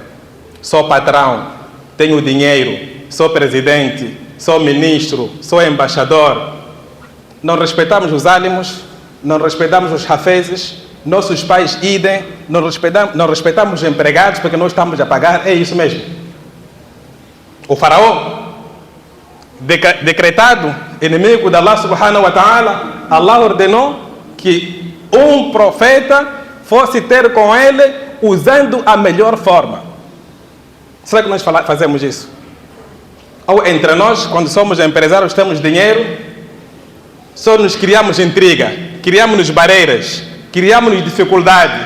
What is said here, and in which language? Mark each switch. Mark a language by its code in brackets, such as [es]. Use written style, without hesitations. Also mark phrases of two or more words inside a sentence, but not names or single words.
[pt] Sou patrão, tenho dinheiro, sou presidente, sou ministro, sou embaixador. Não respeitamos os ânimos, não respeitamos os hafezes, nossos pais idem, não respeitamos os empregados porque nós estamos a pagar, é isso mesmo. O faraó, decretado inimigo de [ar] الله سبحانه وتعالى, [pt] Allah ordenou que um profeta fosse ter com ele usando a melhor forma. Será que nós fazemos isso? Ou entre nós, quando somos empresários, temos dinheiro, só nos criamos intriga, criamos barreiras, criamos dificuldade.